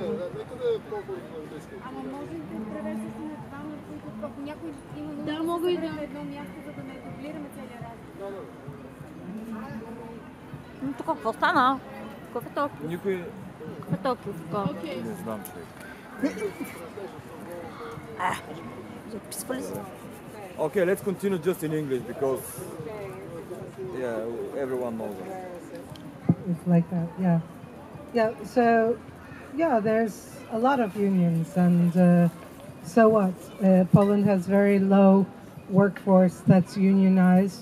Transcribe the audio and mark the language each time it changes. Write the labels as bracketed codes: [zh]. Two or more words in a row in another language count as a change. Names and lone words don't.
[bg] Ама може да превеждаш на двама, които ако някой има нужда да мога и да на едно място, за да не дублираме целия разговор. Но тук какво стана? Какъв е толкова? Никой... Какъв е толкова? Не знам, човек. Записва ли се? [en] Okay, let's continue just in English because everyone knows it. It's like that, so there's a lot of unions, and so what? Poland has very low workforce that's unionized.